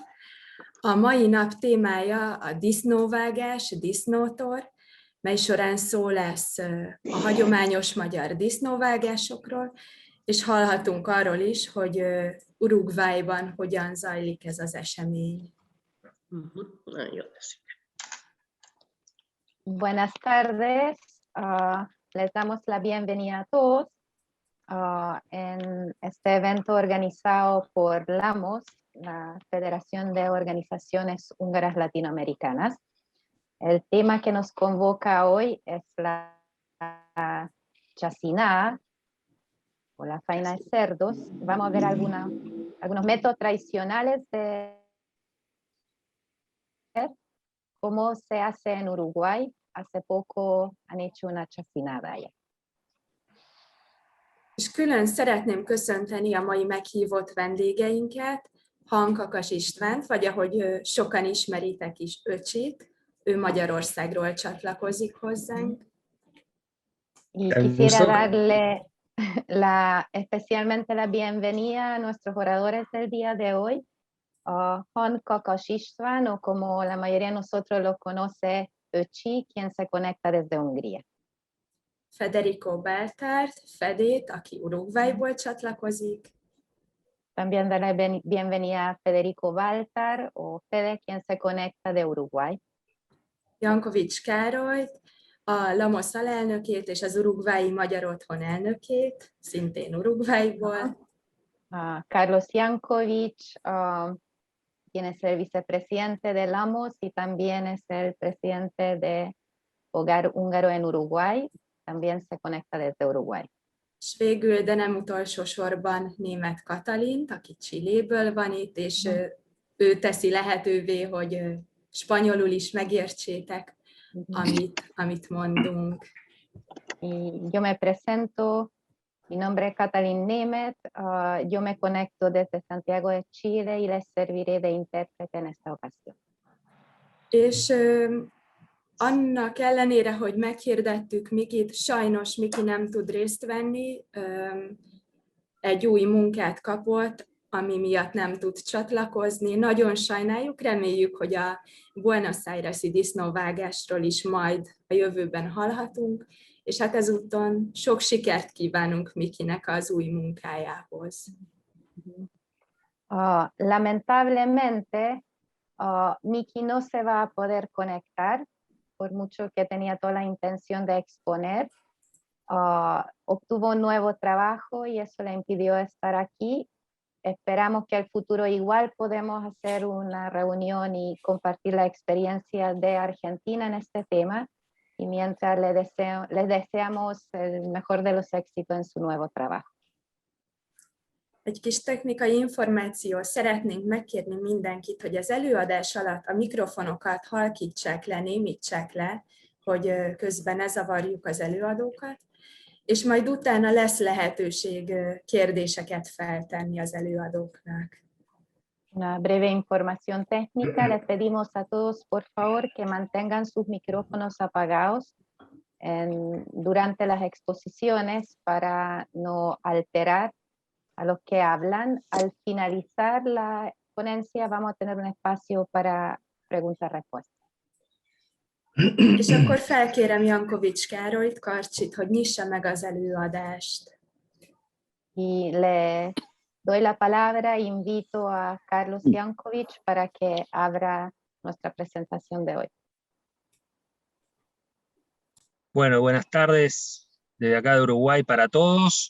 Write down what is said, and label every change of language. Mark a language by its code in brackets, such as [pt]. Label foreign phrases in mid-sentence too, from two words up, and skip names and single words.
[hu] A mai nap témája a disznóvágás, disznótor, mely során szó lesz a hagyományos magyar disznóvágásokról, és hallhatunk arról is, hogy Uruguayban hogyan zajlik ez az esemény. [es] Buenas tardes. Les damos la bienvenida a todos en este evento organizado por LAMOS, la Federación de Organizaciones Húngaras Latinoamericanas. El tema que nos convoca hoy es la chacinada o la faena de cerdos. Vamos a ver algunos métodos tradicionales de cómo se hace en Uruguay. Hace poco han hecho una chacinada allá. [hu] És külön szeretném köszönteni a mai meghívott vendégeinket, Hankakas Istvánt, vagy ahogy sokan ismeritek is, Öcsit. Ő Magyarországról csatlakozik hozzánk. [es] Y quisiera darle especialmente la bienvenida a nuestros oradores del día de hoy, a Hankakas István, o como la mayoría de nosotros lo conoce, Öcsi, quien se conecta desde Hungría. [hu] Federico Baltárt, Fedét, aki Uruguayból csatlakozik. [es] También darle bienvenida a Federico Baltar, o Fede, quien se conecta de Uruguay. [hu] Jankovics Károlyt, a LAMOS alelnökét és az Uruguayi Magyar Otthon elnökét, szintén Uruguayból. [es] Carlos Jankovics, quien es el vicepresidente de LAMOS y también es el presidente de Hogar Húngaro en Uruguay, también se conecta desde Uruguay. [hu] És végül, de nem utolsó sorban Németh Katalint, aki Chiléből van itt, és ő teszi lehetővé, hogy spanyolul is megértsétek, amit mondunk. [es] Y yo me presento. Mi nombre es Katalin Németh, yo me conecto desde Santiago de Chile y les serviré de intérprete en esta ocasión. [hu] És annak ellenére, hogy meghirdettük Mikit, sajnos Miki nem tud részt venni, egy új munkát kapott, ami miatt nem tud csatlakozni. Nagyon sajnáljuk, reméljük, hogy a Buenos Aires-i disznóvágásról is majd a jövőben hallhatunk, és hát ezúton sok sikert kívánunk Mikinek az új munkájához. [es] Lamentablemente, Miki no se va a poder conectar, por mucho que tenía toda la intención de exponer. Obtuvo un nuevo trabajo y eso le impidió estar aquí. Esperamos que al futuro igual podemos hacer una reunión y compartir la experiencia de Argentina en este tema. Y mientras les deseamos el mejor de los éxitos en su nuevo trabajo. [hu] Egy kis technikai információ, szeretnénk megkérni mindenkit, hogy az előadás alatt a mikrofonokat halkítsák le, némítsák le, hogy közben ne zavarjuk az előadókat, és majd utána lesz lehetőség kérdéseket feltenni az előadóknak. [es] Una breve información técnica. Les pedimos a todos, por favor, que mantengan sus micrófonos apagados durante las exposiciones para no alterar a los que hablan. Al finalizar la ponencia vamos a tener un espacio para preguntas-respuestas. [hu] És akkor felkérem Jankovics Károlyt, Karcsit, hogy nyissa meg az előadást. [es] Y le doy la palabra e invito a Carlos Jankovics para que abra nuestra presentación de hoy. Bueno, buenas tardes desde acá de Uruguay para todos.